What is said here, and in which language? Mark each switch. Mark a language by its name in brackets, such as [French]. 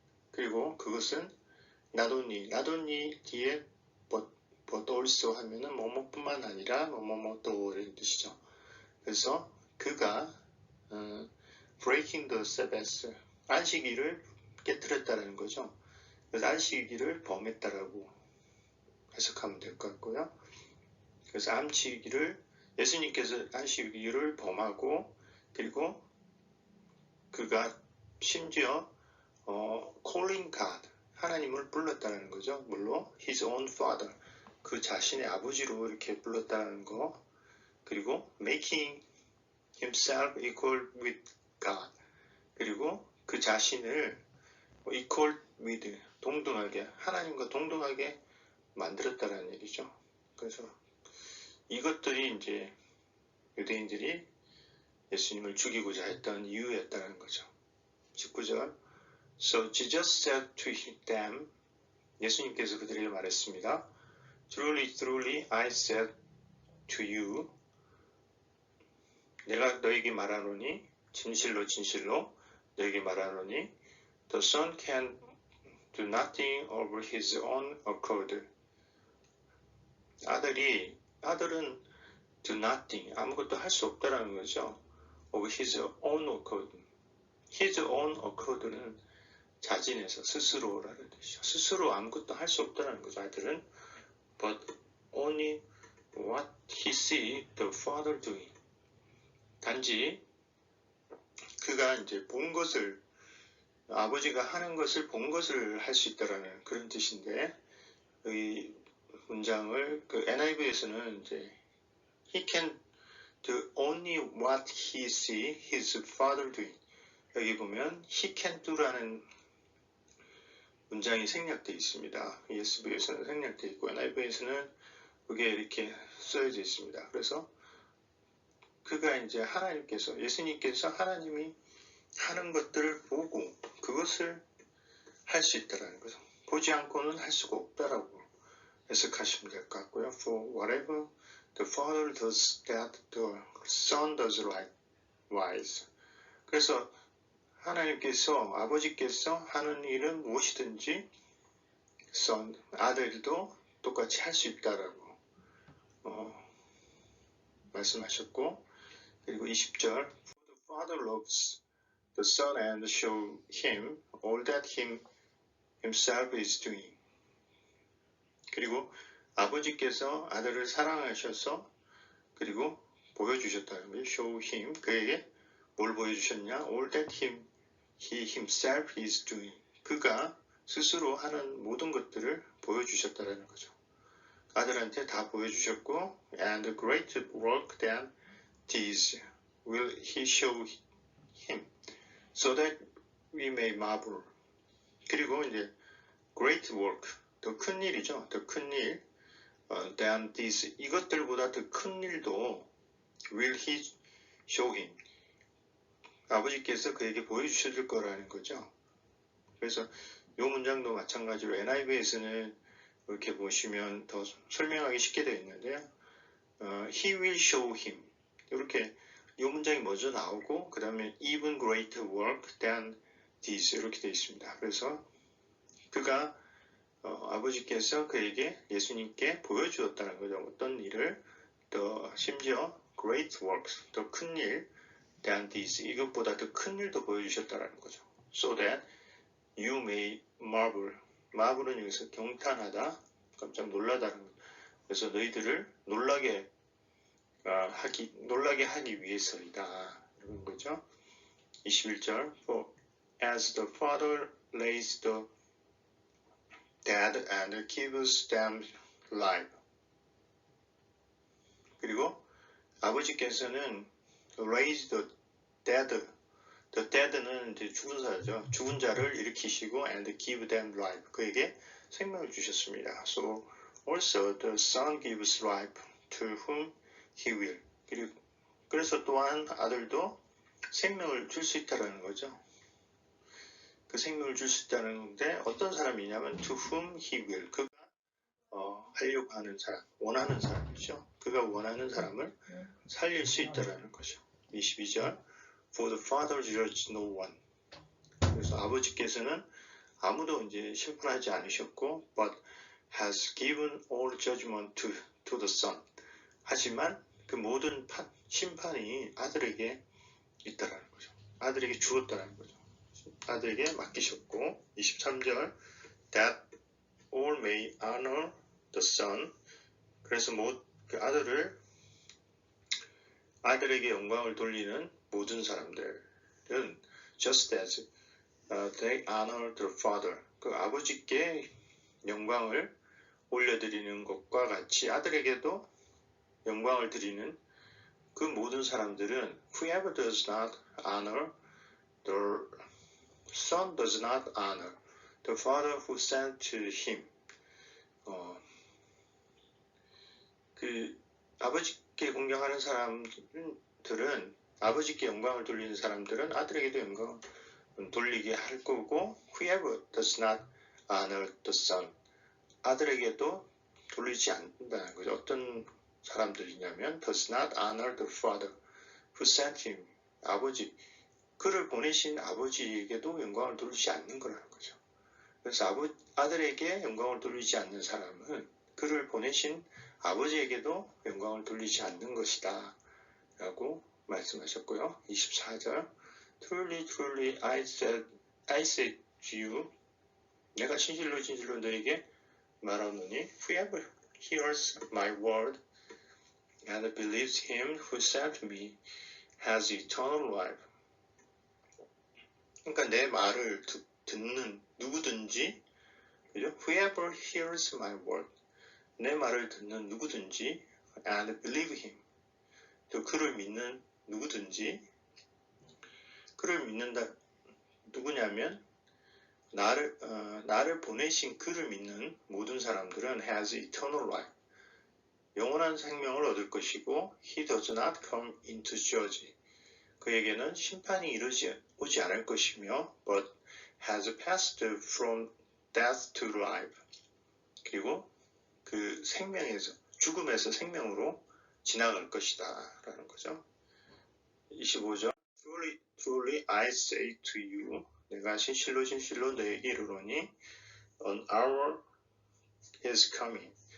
[Korean] 그리고 그것은 [English] not only [Korean] 뒤에 [English] but also [Korean] 하면은 뭐뭐뿐만 아니라 뭐뭐또라는 뜻이죠. 그래서 그가 [English] breaking the Sabbath, [Korean] 안식일을 깨뜨렸다는 거죠. 그래서 안식일을 범했다라고 해석하면 될 것 같고요. 그래서 예수님께서 안식일을 범하고 그리고 그가 심지어 [English] calling God, [Korean] 하나님을 불렀다는 거죠. 물론 [English] his own father, [Korean] 그 자신의 아버지로 이렇게 불렀다는 거. 그리고 [English] making himself equal with God, [Korean] 그리고 그 자신을 [English] equal with, [Korean] 동등하게, 하나님과 동등하게 만들었다는 얘기죠. 그래서 이것들이 이제 유대인들이 예수님을 죽이고자 했던 이유였다는 거죠. [English] 19절 So Jesus said to them, [Korean] 예수님께서 그들에게 말했습니다. [English] Truly, truly, I said to you, [Korean] 내가 너에게 말하노니, 진실로, 진실로 너에게 말하노니, [English] The Son can do nothing of his own accord. [Korean] 아들은 [English] do nothing, [Korean] 아무것도 할 수 없다라는 거죠. [English] of his own accord. his own accord [Korean] 는 자진해서, 스스로라는 뜻이죠. 스스로 아무것도 할 수 없다라는 거죠. 아들은 [English] but only what he see the father doing. [Korean] 단지 그가 이제 본 것을, 아버지가 하는 것을 본 것을 할 수 있다라는 그런 뜻인데, 이 문장을 그 NIV에서는 이제 [English] he can do only what he see his father doing. [Korean] 여기 보면 [English] he can do [Korean] 라는 문장이 생략되어 있습니다. ESV에서는 생략되어 있고 NIV에서는 그게 이렇게 써져 있습니다. 그래서 그가 이제 예수님께서 하나님이 하는 것들을 보고 그것을 할 수 있다라는 거죠. 보지 않고는 할 수가 없다라고 해석하시면 될 것 같고요. [English] For whatever the Father does, that the Son does likewise. [Korean] 그래서 아버지께서 하는 일은 무엇이든지 아들도 똑같이 할 수 있다라고 말씀하셨고, 그리고 20절 [English] For the Father loves the Son and show him all that himself is doing. [Korean] 그리고 아버지께서 아들을 사랑하셔서 그리고 보여주셨다는 거예요. [English] show him. [Korean] 그에게 뭘 보여주셨냐? [English] all that he himself is doing. [Korean] 그가 스스로 하는 모든 것들을 보여주셨다는 거죠. 아들한테 다 보여주셨고 [English] and great work than these will he show him so that we may marvel. [Korean] 그리고 이제 [English] great work, [Korean] 더 큰 일이죠. 더 큰 일, [English] than this, [Korean] 이것들보다 더 큰 일도 [English] will he show him. [Korean] 아버지께서 그에게 보여주실 거라는 거죠. 그래서 이 문장도 마찬가지로 NIV에서는 이렇게 보시면 더 설명하기 쉽게 되어 있는데요. [English] He will show him. [Korean] 이렇게 이 문장이 먼저 나오고 그 다음에 [English] even greater work than this [Korean] 이렇게 되어 있습니다. 그래서 그가 아버지께서 그에게 예수님께 보여주었다는 거죠. 어떤 일을 더 심지어 [English] great works, [Korean] 더 큰 일 [English] than this, [Korean] 이것보다 더 큰 일도 보여주셨다는 거죠. [English] So that you may marvel. [Korean] marvel은 여기서 경탄하다, 깜짝 놀라다는 거죠. 그래서 너희들을 놀라게 하기 위해서이다. 이런 거죠. [English] 21절 For as the Father raised the dead and gives them life. [Korean] 그리고 아버지께서는 [English] raise the dead. The dead [Korean] 는 이제 죽은 자죠. 죽은 자를 일으키시고 [English] and give them life. [Korean] 그에게 생명을 주셨습니다. [English] So also the Son gives life to whom he will. [Korean] 그래서 또한 아들도 생명을 줄 수 있다는 거죠. 그 생명을 줄 수 있다는 건데 어떤 사람이냐면 [English] to whom he will. [Korean] 그가 하려고 하는 사람, 원하는 사람이죠. 그가 원하는 사람을 살릴 수 있다는 거죠. [English] 22절 For the Father judges no one. [Korean] 그래서 아버지께서는 아무도 이제 심판하지 않으셨고 [English] but has given all judgment to the Son. [Korean] 하지만 그 모든 심판이 아들에게 있다라는 거죠. 아들에게 주었다는 거죠. 아들에게 맡기셨고 [English] 23절 That all may honor the Son. [Korean] 그래서 그 아들에게 영광을 돌리는 모든 사람들은 [English] just as they honor the Father. [Korean] 그 아버지께 영광을 올려드리는 것과 같이 아들에게도 영광을 드리는 그 모든 사람들은 [English] whoever does not honor the Son does not honor the Father who sent him. [Korean] 그 아버지께 공경하는 사람들은 아버지께 영광을 돌리는 사람들은 아들에게도 영광을 돌리게 할 거고 [English] whoever does not honor the Son [Korean] 아들에게도 돌리지 않는다는 거죠. 어떤 사람들이냐면 [English] does not honor the Father who sent him. [Korean] 그를 보내신 아버지에게도 영광을 돌리지 않는 거라는 거죠. 그래서 아들에게 영광을 돌리지 않는 사람은 그를 보내신 아버지에게도 영광을 돌리지 않는 것이다 라고 말씀하셨고요. [English] 24절 Truly, truly, I say to you [Korean] 내가 진실로 너에게 말하노니 [English] Whoever hears my word and believes him who sent me has eternal life. [Korean] 그러니까 내 말을 듣는 누구든지, 그죠? [English] Whoever hears my word, [Korean] 내 말을 듣는 누구든지, [English] and believe him, [Korean] 또 그를 믿는 누구든지, 그를 믿는다 누구냐면 나를 보내신 그를 믿는 모든 사람들은 [English] has eternal life, [Korean] 영원한 생명을 얻을 것이고, [English] he does not come into judge, [Korean] 그에게는 심판이 오지 않을 것이며 [English] but has passed from death to life. [Korean] 그리고 그 죽음에서 생명으로 지나갈 것이다 라는 거죠. [English] 25절 Truly, truly I say to you [Korean] 내가 진실로 너에게 이르노니 [English] An hour is coming.